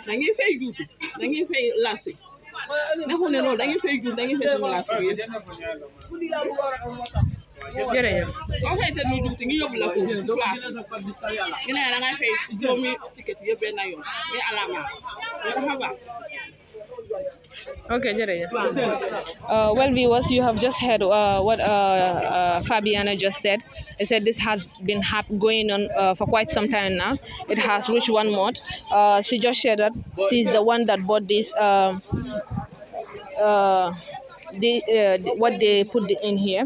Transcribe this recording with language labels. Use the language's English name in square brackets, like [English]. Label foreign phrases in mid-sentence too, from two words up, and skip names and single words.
[Wolof] dañuy fay juuti dañuy fay lancé nekkul ne loolu dañuy fay juuti dañuy fay sama lancé bi yëpp jërëjëf soo fay te ñu juuti ñu yóbbu la ko place ñu ne da ngay fay juróomi ticket yëpp benn yoon mais alama dafa baax Okay, jërëjëf. [English] Well, viewers, you have just heard what Fabiana just said. He said this has been going on for quite some time now. It has reached 1 month. She just shared that she's the one that bought this. What they put in here.